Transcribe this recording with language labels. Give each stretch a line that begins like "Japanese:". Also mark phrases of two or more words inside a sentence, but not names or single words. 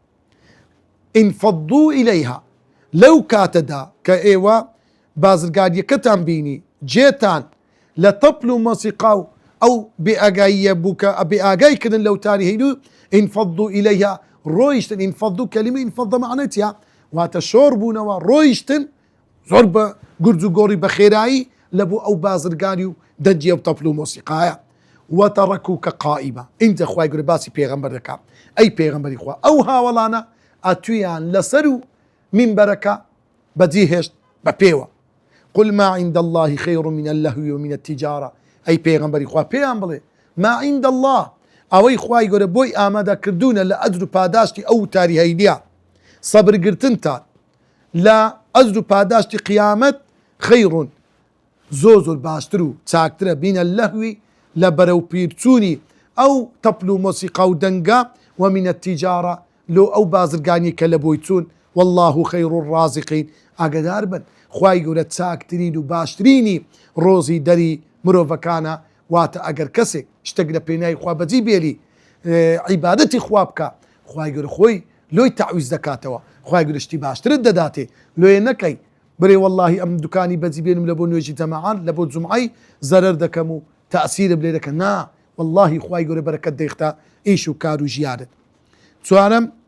Arabic: انفضوا إليها
Central Kurdish: لەو کاتەدا کە ئێوە بازرگاریەکەتان بینی جێتان لە تەپل و مۆسیقا و ئەو بێئاگاییە بوو کە بێئاگایکردن لەو تاری هەینی
Arabic: انفضوا إليها
Central Kurdish: ڕۆیشتن انفضوا کەلیمە انفض معنەتیە واتە شۆڕ بوونەوە ڕۆیشتن زۆر بە گورج و گۆڕی بە خێرایی لە بۆ ئەو بازرگانی و دەنجیە و تەپل و مۆسیقایە وتەڕەکوکە قائیمە اینجا خوای گەورە باسی پێغەمبەر دەکات ئەی پێغەمبەری خوا ئەو هاوڵانە ئەتویان لەسەر و منبەرەکە بەجی هێشت بە پێوە
Arabic: قل ما عند الله خير من اللهو ومن التجارة أي
Central Kurdish: پێغەمبەری خوا پێیان بڵێ
Arabic: ما عند
Central Kurdish: الله ئەوەی خوای گەورە بۆی ئامادە کردوونە لە ئەجر و پاداشتی ئەو تاری هەینیە سەبرگرتنتان لە ئەجر و پاداشتی قیامەت خەیڕون زۆر باشتر و چاکترە بینە لەهوی لە بەرەو پیرچوونی ئەو تەپل و مۆسیقا و دەنگا
Arabic: ومن التجارة
Central Kurdish: لۆ ئەو بازرگانی کە لە بۆی چوون
Arabic: والله خير الرازقين
Central Kurdish: ئاگادار بن خوای گەورە چاکترین و باشترینی ڕۆزی دەری مرۆڤەکانە واتە ئەگەر کەسێک شتێک لە پێناوی خوا بەجی بێری عیبادەتی خوا بکە خوای گەورە خۆی لۆی تەعویز دەکاتەوە خوای گەورە شتی باشترت دەداتێ لۆیە نەکەی بڕێ واللهی ئەم دوکانی بەجی بێنم لە بۆ نوێژی جەماعات لە بۆ جومعەی زەرەر دەکەم و تەئسیرم لێ دەکەن نا واللهی خوای گەورە بەرەکەت دەیختا ئیش و کار و ژیانت چوارەم